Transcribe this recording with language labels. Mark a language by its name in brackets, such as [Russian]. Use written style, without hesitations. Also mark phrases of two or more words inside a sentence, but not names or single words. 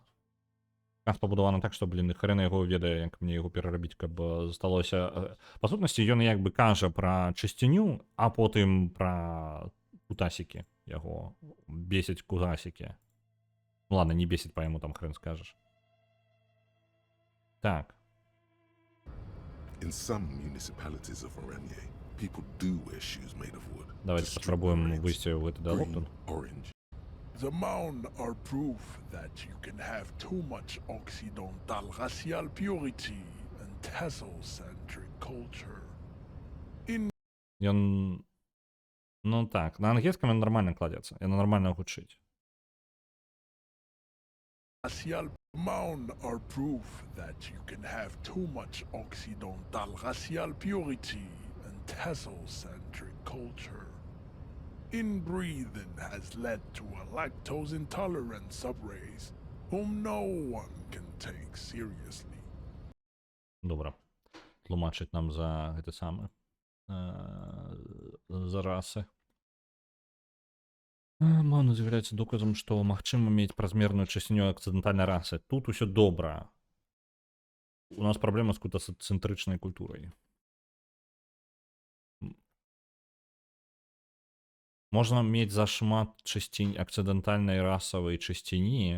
[Belarusian] Сказ пабудавана так, што, блин, хрен яго ведае, як мне яго перарабіць, каб засталося. Па сутнасці, ён як бы кажа пра часціню, а потым пра кутасікі яго. Бесіць кутасікі. Ладно, не бесіць, па яму там хрен скажаш. Так. [English] In some municipalities of Oranje, people do wear shoes made of wood. [Belarusian] Давайте паспрабуем выйсці ў гэты дыалог тут. [English] Orange. The Maun are proof that you can have too much Occidental racial purity and tassel-centric culture. [Belarusian] Ён... Ну так, на ангельском ён нормально кладецца. Яно нормально гучыць. [English] Racial Maun are proof that you can have too much Occidental racial purity and Tassel-centric culture. Inbreathing has led to a lactose-intolerant subrace whom no one can take seriously. [Ukrainian] Добре. [Belarusian] Тлумачить нам за гэта саме. За расы. Маўна з'яўляецца доказам, што магчыма мець празмерную чысціню акцыдэнтальнай расы. Тут усё добра. У нас праблема з кутацэнтрычнай культурай. Можна мець зашмат чысцінь акцыдэнтальнай расавай чысціні.